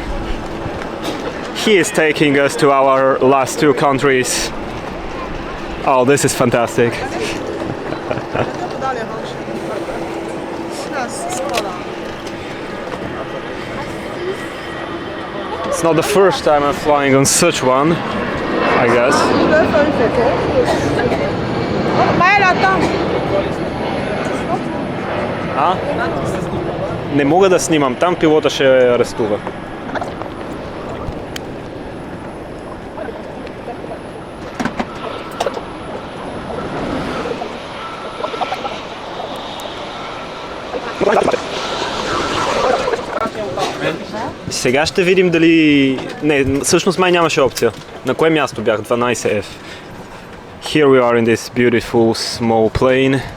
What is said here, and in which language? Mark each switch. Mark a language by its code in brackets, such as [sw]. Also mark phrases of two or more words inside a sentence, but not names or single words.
[en] He is taking us to our last two countries. Oh, this is fantastic. It's not the first time I'm flying on such one, I guess. [bg] А? Не мога да снимам, там пилота ще арестува. Сега ще видим дали... Не, всъщност май нямаше опция. На кое място бях? 12F. [en] Here we are in this beautiful small plane.